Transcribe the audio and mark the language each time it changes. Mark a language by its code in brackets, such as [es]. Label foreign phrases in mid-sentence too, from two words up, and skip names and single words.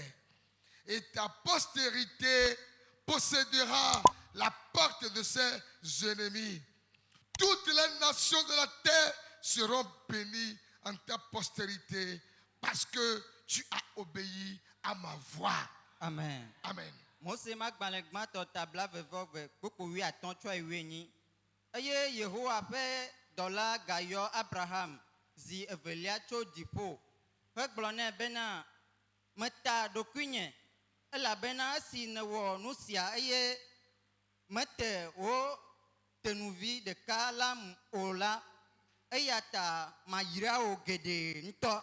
[fr] Et ta postérité possédera la porte de ses ennemis. Toutes les nations de la terre seront bénies en ta postérité parce que tu as obéi à ma voix. Amen. Amen. [ee] Abraham zi evelia tso dipo hegblɔ nɛ bena meta ɖokuinye elabena esi nèwɔ nu sia eye mete wo tenuvi ɖeka la o la eya ta mayra wo geɖe ŋutɔ.